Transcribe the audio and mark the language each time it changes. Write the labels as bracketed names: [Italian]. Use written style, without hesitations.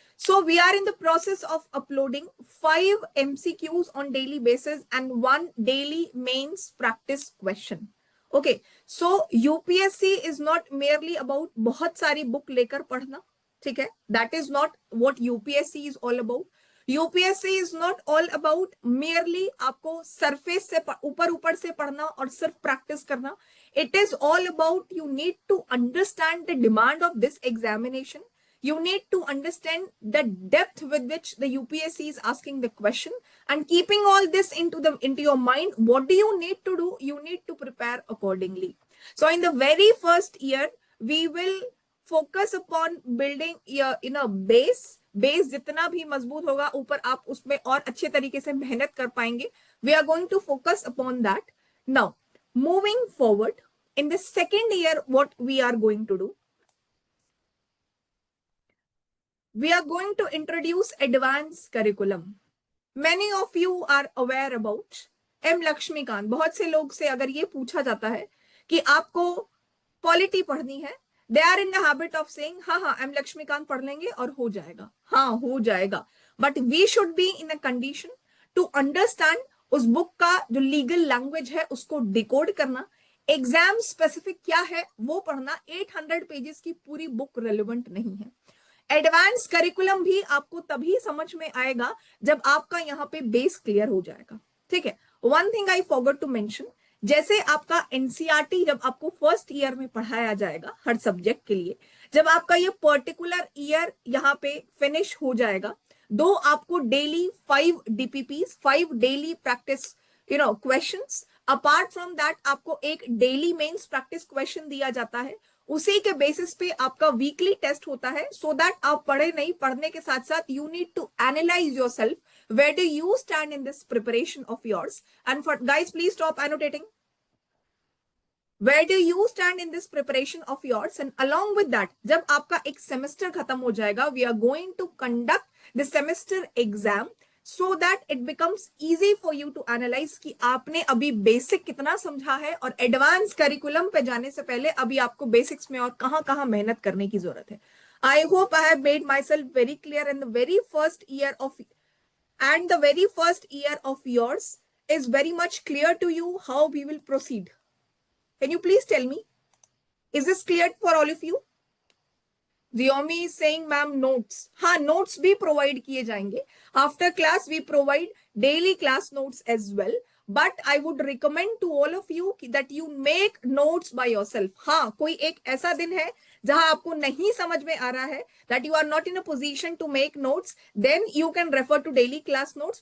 [English] So we are in the process of uploading 5 MCQs on daily basis and 1 daily mains practice question. Okay. So UPSC is not merely about [Hindi] बहुत सारी book लेकर पढ़ना, ठीक है? [English] That is not what UPSC is all about. UPSC is not all about merely [Hindi] आपको surface से ऊपर से पढ़ना और सिर्फ practice करना. [English] It is all about you need to understand the demand of this examination. You need to understand the depth with which the UPSC is asking the question, and keeping all this into your mind, what do you need to do? You need to prepare accordingly. So in the very first year, we will focus upon building in a base [Hindi] जितना भी मजबूत होगा ऊपर आप उसमें और अच्छे तरीके से मेहनत कर पाएंगे. [English] We are going to focus upon that. Now, moving forward, in the second year, what we are going to do? We are going to introduce advanced curriculum. Many of you are aware about M. Lakshmikant. [Hindi] बहुत से लोग से अगर ये पूछा जाता है कि आपको पॉलिटी पढ़नी है, [English] they are in the habit of saying [Hindi] हाँ M. Lakshmikant पढ़ लेंगे और हो जाएगा. हाँ हो जाएगा. [English] But we should be in a condition to understand [Hindi] उस बुक का जो लीगल लैंग्वेज है उसको डिकोड करना, एग्जाम स्पेसिफिक क्या है वो पढ़ना. 800 पेजेस की पूरी बुक रेलेवेंट नहीं है. एडवांस करिकुलम भी आपको तभी समझ में आएगा जब आपका यहाँ पे बेस क्लियर हो जाएगा. ठीक है. [English] one thing I forgot to mention, [Hindi] जैसे आपका एनसीईआरटी जब आपको फर्स्ट ईयर में पढ़ाया जाएगा हर सब्जेक्ट के लिए, जब आपका ये पर्टिकुलर ईयर यहाँ पे फिनिश हो जाएगा, दो आपको daily 5 DPPs, 5 daily practice questions, [English] apart from that [Hindi] आपको एक डेली मेंस प्रैक्टिस क्वेश्चन दिया जाता है. उसी के बेसिस पे आपका वीकली टेस्ट होता है, [English] so that [Hindi] आप पढ़े नहीं, पढ़ने के साथ साथ [English] You need to analyse yourself. Where do you stand in this preparation of yours? And for guys, please stop annotating. Where do you stand in this preparation of yours? And along with that, [Hindi] जब आपका एक semester खत्म हो जाएगा, [English] we are going to conduct the semester exam so that it becomes easy for you to analyze [Hindi] कि आपने अभी basic कितना समझा है और advanced curriculum पे जाने से पहले अभी आपको basics में और कहाँ मेहनत करने की जरूरत है. [English] I hope I have made myself very clear in the very first year of and the very first year of yours is very much clear to you how we will proceed. Can you please tell me? Is this clear for all of you? Vyomi is saying, ma'am, notes. [Hindi] हाँ, notes भी provide किए जाएंगे. [English] After class, we provide daily class notes as well. But I would recommend to all of you that you make notes by yourself. [Hindi] हाँ, कोई एक ऐसा दिन है जहां आपको नहीं समझ में आ रहा है, [English] that you are not in a position to make notes, then you can refer to daily class notes.